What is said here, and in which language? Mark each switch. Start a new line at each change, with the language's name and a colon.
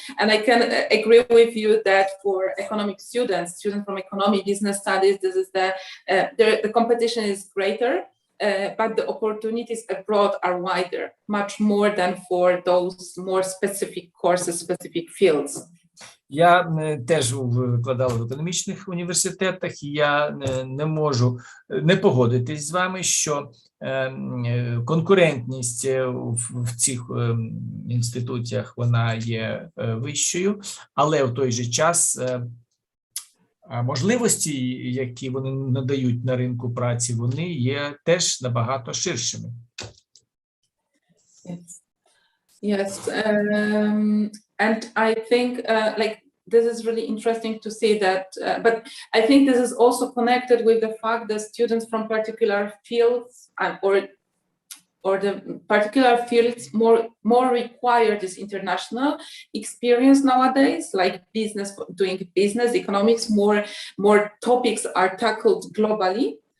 English: And I can agree with you that for economic students from economy, business studies, this is the competition is greater, but the opportunities abroad are wider, much more than for those more specific courses, specific fields.
Ukrainian: Я теж викладав в економічних університетах, і я не можу не погодитись з вами, що конкурентність в цих інституціях вона є вищою, але в той же час можливості, які вони надають на ринку праці, вони є теж набагато ширшими.
English: Yes, and I think like this is really interesting to see that, but I think this is also connected with the fact that students from particular fields or the particular fields more require this international experience nowadays, like doing business, economics, more topics are tackled globally.